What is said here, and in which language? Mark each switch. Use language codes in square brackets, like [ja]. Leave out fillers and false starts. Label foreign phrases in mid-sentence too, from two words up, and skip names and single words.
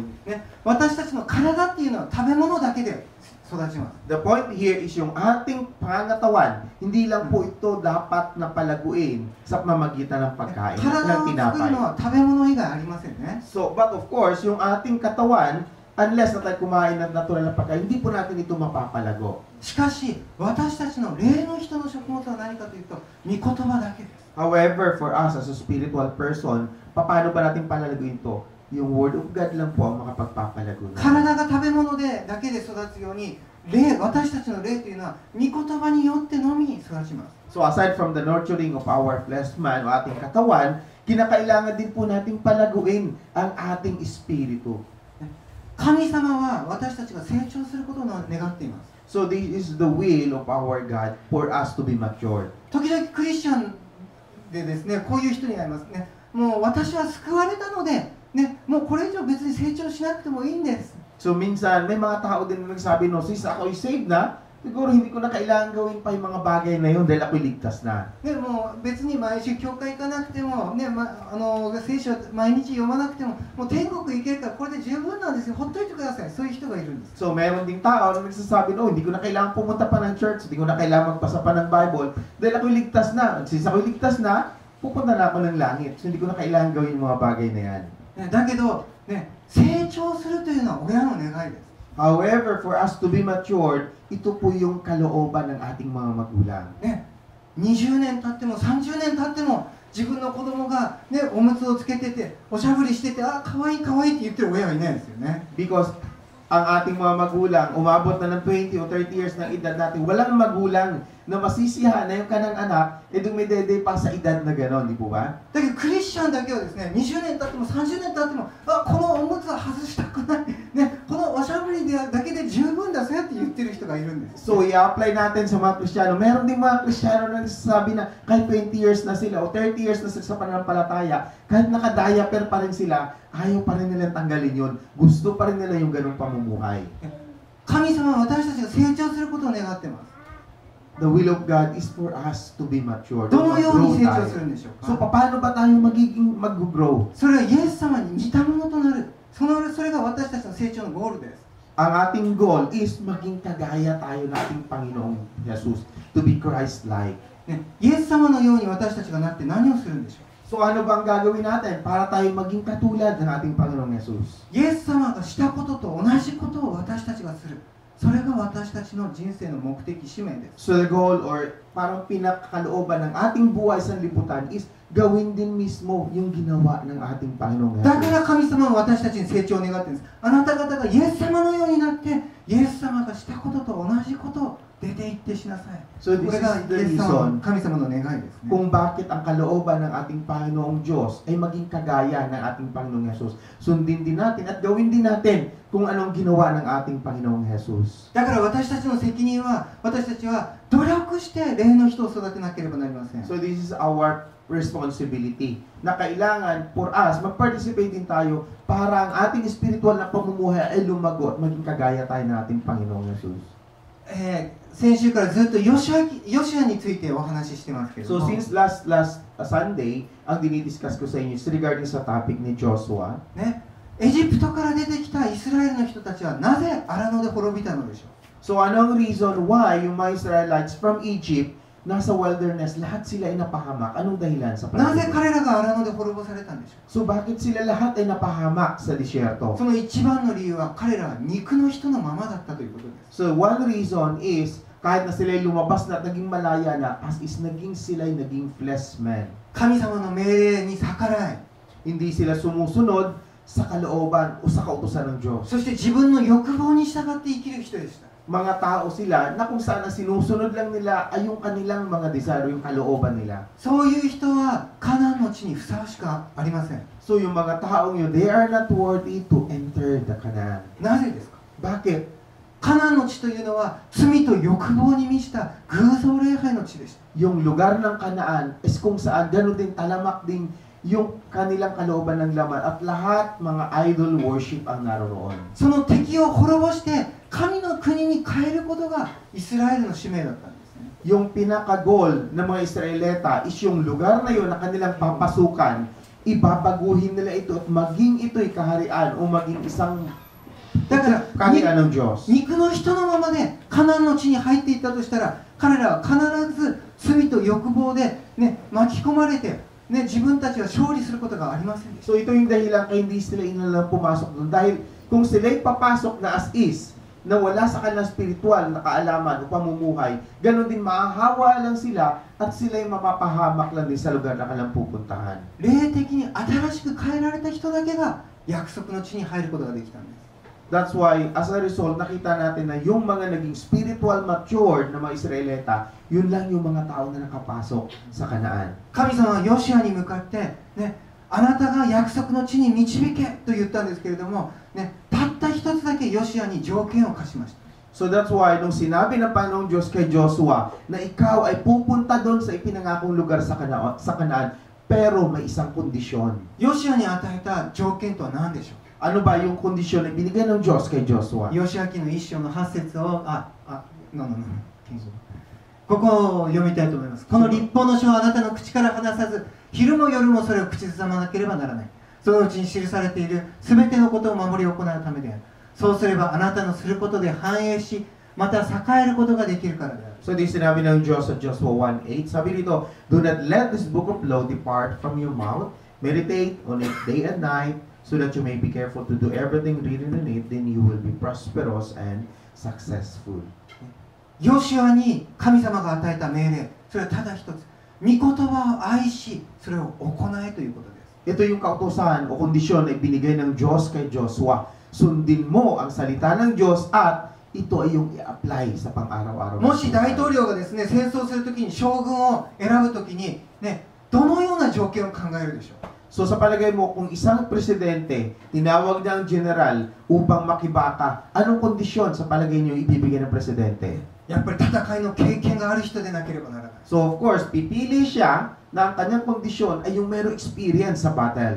[ja] 私たちの体っていうのは食べ物だけで育ちます。 [en] The point here is [tl] yung ating pangangatawan, hindi lang po ito dapat na palaguin sa pamamagitan ng pagkain [ja] 体 [tl] ng [ja] を作る [tl] tinapay. [ja] のは食べ物以外ありませんね。 [en] So, but of course, [tl] yung ating katawan, unless na tayo kumain ng natural na pagkain, hindi po natin ito mapapalago. [ja] しかし私たちの霊の人の食物は何かというと御言葉だけです。 [en] However, for us as a spiritual person, [tl] paano ba natin palalaguin ito? Yung [en] Word of God [tl] lang po ang makapagpapalago natin. [ja] 体が食べ物でだけで育つように、私たちの霊というのは御言葉によってのみに育ちます。 [en] So aside from the nurturing of our flesh man [tl] o ating katawan, kinakailangan din po nating palaguin ang ating espiritu. [ja] 神様は私たちが成長することを願っています。 [en] So this is the will of our God for us to be matured. [ja] 時々クリスチャンでですね、こういう人になりますね。もう私は救われたので、もうこれ以上別に成長しなくてもいいんです。 [tl] So minsan, may mga tao din na nagsabi, no, sis, ako'y saved na, siguro hindi ko na kailangan gawin pa yung mga bagay na yun dahil ako'y ligtas na. [ja] もう別に毎週教会行かなくても、聖書を毎日読まなくても、もう天国行けるからこれで十分なんですよ。ほっといてください。そういう人がいるんです。 [tl] So meron ding tao na nagsasabi, no, hindi ko na kailangan pumunta pa ng church, hindi ko na kailangan magpasa pa ng Bible dahil ako'y ligtas na. Since ako'y ligtas na, pupunta na ako ng langit. So hindi ko na kailangan gawin yung mga bagay na yan. [ja] だけど、成長するというのは親の願いです。 [en] However, for us to be matured, [tl] ito po yung kalooban ng ating mga magulang. [ja] 20 年経っても30年経っても自分の子供がおむつをつけてておしゃぶりしてて、あ、可愛い可愛いって言ってる親はいないですよね。 [tl] Because ang ating mga magulang, umabot na ng 20 o 30 years ng edad natin, walang magulang na masisiyahan na yung kanang anak, dumidede pa sa edad na gano'n, di po ba? [ja] だけどクリスチャンだけはですね、20年経っても30年経っても、あ、このおむつは外したくない、このおしゃぶりだけで十分だ、そうやって言ってる人がいるんです。 [tl] So, i-apply natin sa mga Kristiyano. Meron din mga Kristiyano na nagsasabi na kahit 20 years na sila o 30 years na sila sa pananampalataya, kahit naka-diaper pa rin sila, ayaw pa rin nilang tanggalin yun. Gusto pa rin nila yung ganung pamumuhay. [ja] 神様は私たちが成長することを願っています。 [en] The will of God is for us to be mature. [ja] どのように成長するんでしょうか。 [tl] So, paano ba tayo magiging mag-grow? [ja] それはイエス様に似たものとなる。それが私たちの成長のゴールです。 [tl] Ang ating [en] goal is [tl] maging kagaya tayo ng ating Panginoong Jesus, [en] to be Christ-like. [ja] ね、イエス様のように私たちがなって何をするんでしょう。 [tl] So ano bang gagawin natin para tayo maging katulad ng ating Panginoong Jesus? [ja] イエス様がしたことと同じことを私たちがする。それが私たちの人生の目的使命です。 [en] So the goal or [tl] parang pinakakalooban ng ating buhay sa liputan is gawin din mismo yung ginawa ng ating Panginoong [ja] だか [tl] Jesus. [ja] ら神様は私たちに成長を願っているんです。あなた方がイエス様のようになって、イエス様がしたことと同じことを出て行ってしなさい。 [en] So [ja] こ [en] this [ja] れが [en] is [ja] イ [en] the [ja] エス様 [en] reason [ja] の神様の願いですね。 [tl] kung bakit ang kalooban ng ating Panginoong Diyos ay maging kagaya ng ating Panginoong Jesus. Sundin din natin at gawin din natin kung anong ginawa ng ating Panginoong Jesus. [ja] だから私たちの責任は、私たちは努力して霊の人を育てなければなりません。 [en] So this is our responsibility [tl] na kailangan [en] for us [tl] mag-participate din tayo para ang ating spiritual na pamumuhay ay lumago at maging kagaya tayo ng ating Panginoong Jesus. [ja] 先週からずっとヨシアについてお話ししてますけれど [en] So [ja] も、 [en] since last Sunday, [tl] ang dinidiscuss ko sa inyo [en] is regarding [tl] sa topic ni Joshua. [ja] ね、エジプトから出てきたイスラエルの人たちはなぜ荒野で滅びたのでしょう。 [tl] So ano ang [en] reason why [tl] yung mga Israelites [en] from Egypt [tl] nasa wilderness, lahat sila ay napahamak? Anong dahilan sa [ja] なぜ [tl] panahon? [ja] 彼らが荒野で滅ぼされたんでしょ [tl] So bakit sila lahat ay napahamak sa [ja] う。 [tl] disyerto? [ja] その一番の理由は彼らは肉の人のままだったということです。 [en] So one reason is [tl] kahit na sila ay lumabas na at naging malaya na, [en] as is [tl] naging sila ay naging [en] flesh men. [ja] 神様の命令に逆らい、 [tl] Hindi sila sumusunod sa kalooban o sa kautusan ng Diyos. [ja] そして自分の欲望に従って生きる人でした。 [tl] Mga tao sila na kung saan na sinusunod lang nila ay yung kanilang mga desire, yung kalooban nila. [ja] そういう人はカナンの地にふさわしくありません。 [tl] So yung mga taong yun, [en] they are not worthy to enter the Canaan. [ja] なぜですか。 [tl] Bakit? [ja] カナンの地というのは罪と欲望に満ちた偶像礼拝の地でした。 [tl] Yung lugar ng Canaan is kung saan gano'n din talamak din yung kanilang kalooban ng laman at lahat mga [en] idol worship [tl] ang naroon. [ja] その敵を滅ぼして神の国に変えることがイスラエルの使命だったんですね。 [tl] Yung pinaka-goal ng mga Israelita is yung lugar na yun na kanilang papasukan, ibabaguhin nila ito at maging ito'y kaharian o maging isang [ja] だから [tl] kaharian ng Diyos. [ja] 肉の人のままでカナンの地に入っていったとしたら、彼らは必ず罪と欲望で、ね、巻き込まれて、ね、自分たちは勝利することがありませんでした。 [tl] So ito yung dahilan kaya hindi sila inalang pumasok doon. Dahil kung sila'y papasok na [en] as is, [tl] na wala sa kanilang spiritual na kaalaman o pamumuhay, ganun din mahahawa lang sila at sila'y mapapahamak lang din sa lugar na kanilang pupuntahan. [ja] 霊的に新しく変えられた人だけが約束の地に入ることができたんです。 [en] That's why, as a result, [tl] nakita natin na yung mga naging [en] spiritual matured [tl] na mga Israelita, yun lang yung mga tao na nakapasok sa Kanaan. [ja] 神様はヨシアに向かって、ね、あなたが約束の地に導けと言ったんですけれども、ね、たった一つだけヨシアに条件を課しました。 [en] So that's why, [tl] nung sinabi ng Panginoong Diyos kay Joshua na ikaw ay pupunta doon sa ipinangakong lugar sa Kanaan, pero may isang kondisyon. [ja] ヨシアに与えた条件とは何でしょう。 [tl] Ano ba yung kondisyon na binigay ng Diyos kay Joshua? [ja] ヨシア記の一章の8節をここを読みたいと思います。この律法の書をあなたの口から離さず、昼も夜もそれを口ずさまなければならない。そのうちに記されているすべてのことを守り行うためである。そうすればあなたのすることで繁栄し、また栄えることができるからである。 [en] So this [tl] sinabi ng Diyos sa Joshua 1:8, sabi dito, [en] do not let this book of law depart from your mouth, meditate on it day and night, so that you may be careful to do everything written in it, then you will be prosperous and successful. [ja] ヨシュアに神様が与えた命令、それはただ一つ、御言葉を愛し、それを行えということです。 [tl] Ito yung kautusan o kondisyon na ibinigay ng Diyos kay Joshua. Sundin mo ang salita ng Diyos at ito ay yung i-apply sa pang-araw-araw. [ja] もし大統領がですね、戦争するときに将軍を選ぶときに、ね、どのような条件を考えるでしょう。 [tl] So sa palagay mo, kung isang presidente, tinawag niya ang general upang makibaka, anong kondisyon sa palagay niyo ibibigay ng presidente? [ja] やっぱり戦いの経験がある人でなければならない。 [en] So of course, [tl] pipili siya na ang kanyang kondisyon ay yung merong experience sa battle.